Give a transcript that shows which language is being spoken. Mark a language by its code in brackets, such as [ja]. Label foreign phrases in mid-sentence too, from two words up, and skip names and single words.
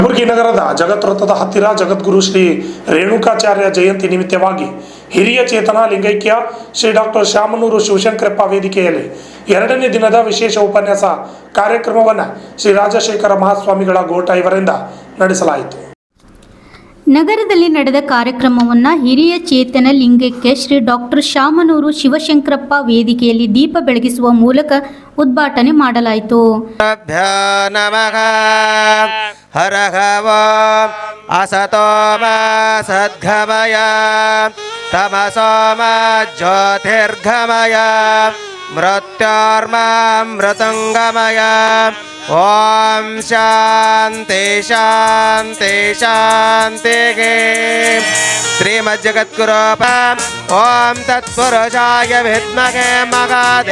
[kn] ಕಲಬುರಗಿ ನಗರದ ಜಗದ್ವೃತ್ತದ ಹತ್ತಿರ ಜಗದ್ಗುರು ಶ್ರೀ ರೇಣುಕಾಚಾರ್ಯ ಜಯಂತಿ ನಿಮಿತ್ತವಾಗಿ ಹಿರಿಯ ಚೇತನ ಲಿಂಗೈಕ್ಯ ಶ್ರೀ ಡಾಕ್ಟರ್ ಶಾಮನೂರು ಶಿವಶಂಕರಪ್ಪ ವೇದಿಕೆಯಲ್ಲಿ 2ನೇ ದಿನದ ವಿಶೇಷ ಉಪನ್ಯಾಸ ಕಾರ್ಯಕ್ರಮವನ್ನು ಶ್ರೀ ರಾಜಶೇಖರ ಮಹಾಸ್ವಾಮಿಗಳ ಗೋಟ ಇವರಿಂದ ನಡೆಸಲಾಯಿತು. ನಗರದಲ್ಲಿ ನಡೆದ ಕಾರ್ಯಕ್ರಮವನ್ನು ಹಿರಿಯ ಚೇತನ ಲಿಂಗೈಕ್ಯ ಶ್ರೀ ಡಾಕ್ಟರ್ ಶಾಮನೂರು ಶಿವಶಂಕರಪ್ಪ ವೇದಿಕೆಯಲ್ಲಿ ದೀಪ ಬೆಳಗಿಸುವ ಮೂಲಕ ಉದ್ಘಾಟನೆ ಮಾಡಲಾಯಿತು. [sa] असतो मा सद्गमय तमसो मा ज्योतिर्गमय मृत्योर्मामृतङ्गमय ओम शांति शांति शांतिः. श्रीमज्जगद्गुरो ओम तत्पुरुषाय विद्महे महादेव.